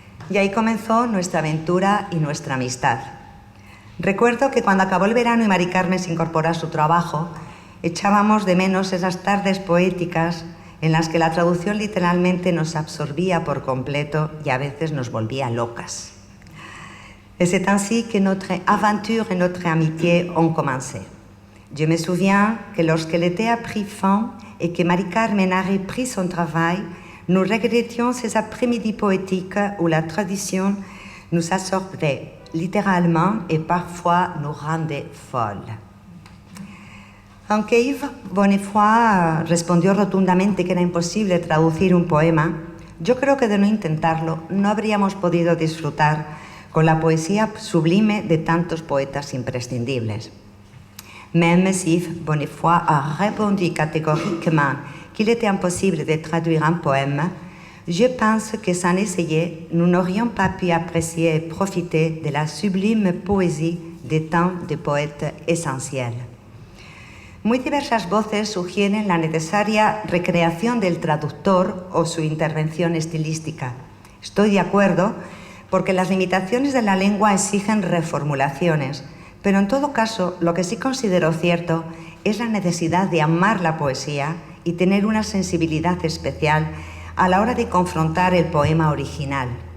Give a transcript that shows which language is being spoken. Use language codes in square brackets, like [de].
[es] Y ahí comenzó nuestra aventura y nuestra amistad. Recuerdo que cuando acabó el verano y Mari Carmen se incorporó a su trabajo, echábamos de menos esas tardes poéticas en las que la traducción literalmente nos absorbía por completo y a veces nos volvía locas. [fr] Et c'est ainsi que notre aventure et notre amitié ont commencé. Je me souviens que lorsque l'été a pris fin et que Marie-Carmen a repris son travail, nous regrettions ces après-midi poétiques où la tradition nous absorbait littéralement et parfois nous rendait folles. [es] Aunque Yves Bonnefoy respondió rotundamente que era imposible traducir un poema, yo creo que de no intentarlo no habríamos podido disfrutar con la poesía sublime de tantos poetas imprescindibles. [fr] Même si Yves Bonnefoy a répondu catégoriquement qu'il était impossible de traduire un poème, je pense que sans essayer, nous n'aurions pas pu apprécier et profiter de la sublime poésie de tant de poètes essentiels. [es] Muy diversas voces sugieren la necesaria recreación del traductor o su intervención estilística. Estoy de acuerdo porque las limitaciones de la lengua exigen reformulaciones, pero en todo caso lo que sí considero cierto es la necesidad de amar la poesía y tener una sensibilidad especial a la hora de confrontar el poema original.